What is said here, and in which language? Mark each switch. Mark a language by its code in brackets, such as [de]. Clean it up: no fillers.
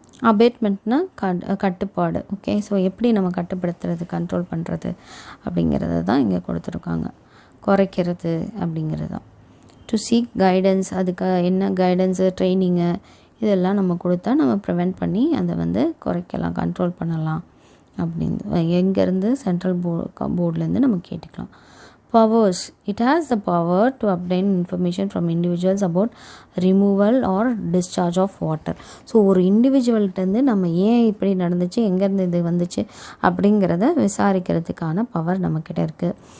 [ta] அபேட்மெண்ட்னா கட்டுப்பாடு. Okay, so எப்படி நம்ம கட்டுப்படுத்துறது, கண்ட்ரோல் பண்ணுறது அப்படிங்கிறத தான் இங்கே கொடுத்துருக்காங்க. குறைக்கிறது அப்படிங்கிறது தான். [en] to seek guidance, [ta] அதுக்கு என்ன கைடன்ஸு, ட்ரைனிங்கு இதெல்லாம் நம்ம கொடுத்தா நம்ம ப்ரிவெண்ட் பண்ணி அதை வந்து குறைக்கலாம், கண்ட்ரோல் பண்ணலாம் அப்படின்னு எங்கேருந்து சென்ட்ரல் போர்ட்லேருந்து நம்ம கேட்டுக்கலாம். [en] Powers. It has the power to obtain information from individuals about removal or discharge of water. [ta] So ஒரு இண்டிவிஜுவல்கிட்டருந்து நம்ம ஏன் இப்படி நடந்துச்சு, எங்கேருந்து இது வந்துச்சு அப்படிங்கிறத விசாரிக்கிறதுக்கான பவர் நம்மக்கிட்ட இருக்குது.